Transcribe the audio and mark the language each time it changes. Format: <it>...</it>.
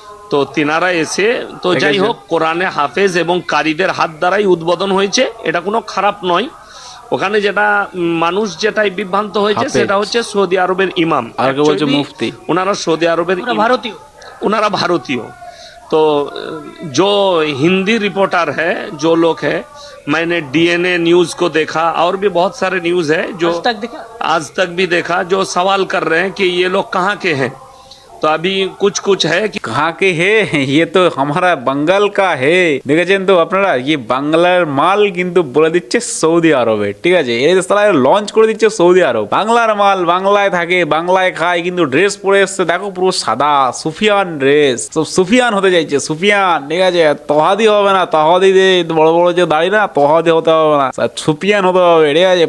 <bn>তো তিনারা এসে, তো যাই হোক, কোরআনে হাফেজ এবং কারিদের হাত দ্বারাই উদ্বোধন হয়েছে, এটা কোনো খারাপ নয়। ওখানে যেটা মানুষ যেটাই বিভ্রান্ত হয়েছে সেটা হচ্ছে সৌদি আরবের ইমাম, মুফতি, ওনারা সৌদি আরবের ভারতীয়, ওনারা ভারতীয়।</bn> <hi>तो जो हिंदी रिपोर्टर है, जो लोग है, मैंने डीएनए न्यूज़ को देखा और भी बहुत सारे न्यूज़ है जो आज तक भी देखा, जो सवाल कर रहे हैं कि ये लोग कहाँ के हैं। तो अभी कुछ है कि कहाँ के है, ये तो हमारा बंगाल का है।</hi> <bn>দেখেছেন তো আপনারা, ये বাংলার মাল কিন্তু বলে দিচ্ছে সৌদি আরবে, ঠিক আছে? এই সালা লঞ্চ করে দিচ্ছে সৌদি আরব। বাংলার মাল বাংলায় থাকে, বাংলায় খায়, কিন্তু ড্রেস পরে এসছে দেখো পুরো সাদা সুফিয়ান ড্রেস, সব সুফিয়ান হতে চাইছে, সুফিয়ান, ঠিক আছে? তহাদি হবে না, তহাদি বড় বড় যে দাড়ি না, তহাদি হতে হবে না, সুফিয়ান হতে হবে, ঠিক আছে?</bn>